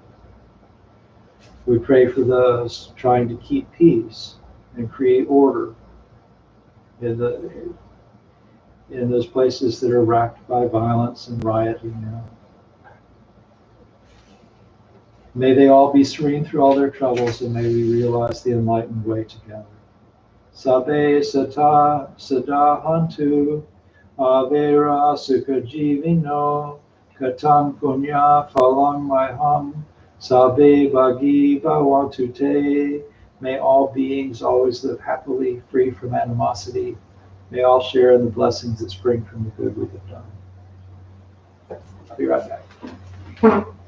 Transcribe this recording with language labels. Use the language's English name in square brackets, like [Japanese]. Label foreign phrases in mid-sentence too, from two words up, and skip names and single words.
[English] We pray for those trying to keep peace and create order in those places that are racked by violence and rioting now. May they all be serene through all their troubles, and may we realize the enlightened way together. [Pali] Sabbe sata sadahantu avera sukajivino katam punya phalang maham sabbe bhagi bhavantute. [English] May all beings always live happily, free from animosity. May all share in the blessings that spring from the good we have done. I'll be right back.